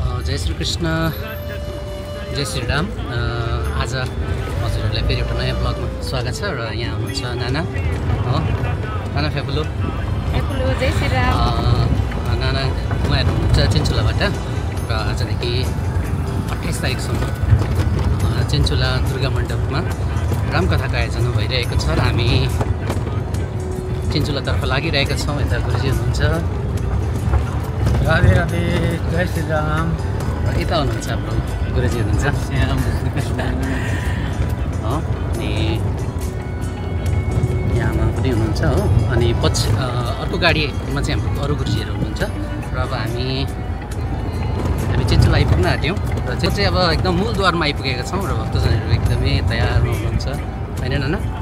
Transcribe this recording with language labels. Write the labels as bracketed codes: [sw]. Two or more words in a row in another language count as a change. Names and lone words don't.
[ne] जय श्री कृष्ण, जय श्री राम। आज हजुरहरूलाई फेरि एउटा नयाँ ब्लगमा स्वागत छ र यहाँ हुनुहुन्छ नाना हो, नाना फेपुलो जय श्री राम। नाना उहाँहरू हुनुहुन्छ चिन्चुलाबाट र आजदेखि 28 तारिकसम्म चिन्चुला दुर्गा मण्डपमा रामकथाको आयोजना भइरहेको छ र हामी चिन्चुलातर्फ लागिरहेका छौँ। यता गुरुजी हुनुहुन्छ, राधे राधे, जय श्री राम। यता हुनुहुन्छ हाम्रो गुरुजी हुनुहुन्छ हो, अनि यहाँमा पनि हुनुहुन्छ हो। अनि पछि अर्को गाडीमा चाहिँ हाम्रो अरू गुरुजीहरू हुनुहुन्छ र अब हामी चिन्चुला आइपुग्न आँट्यौँ र चाहिँ अब एकदम मूलद्वारमा आइपुगेका छौँ र भक्तजनहरू एकदमै तयारमा हुनुहुन्छ होइन नाना?